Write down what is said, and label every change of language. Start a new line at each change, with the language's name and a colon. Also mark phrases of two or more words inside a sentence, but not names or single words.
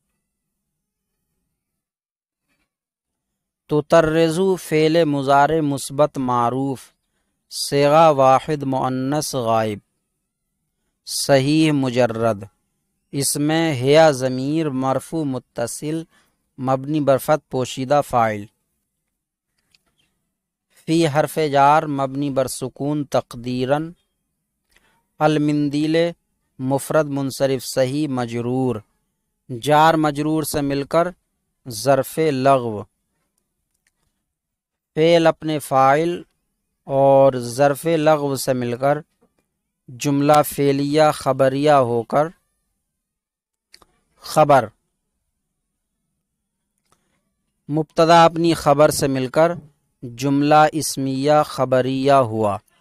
Urdu: تطرزو فعل مضارع مثبت معروف، صیغہ واحد مؤنث غائب، صحیح مجرد، اس میں ہیا ضمیر مرفوع متصل مبنی بر فتح پوشیدہ فاعل، فی حرف جار مبنی بر سکون تقدیراً، المندیل مفرد منصرف صحیح مجرور، جار مجرور سے مل کر ظرف لغو، فعل اپنے فاعل اور ظرف لغو سے مل کر جملہ فعلیہ خبریہ ہو کر خبر، مبتدا اپنی خبر سے مل کر جملہ اسمیہ خبریہ ہوا۔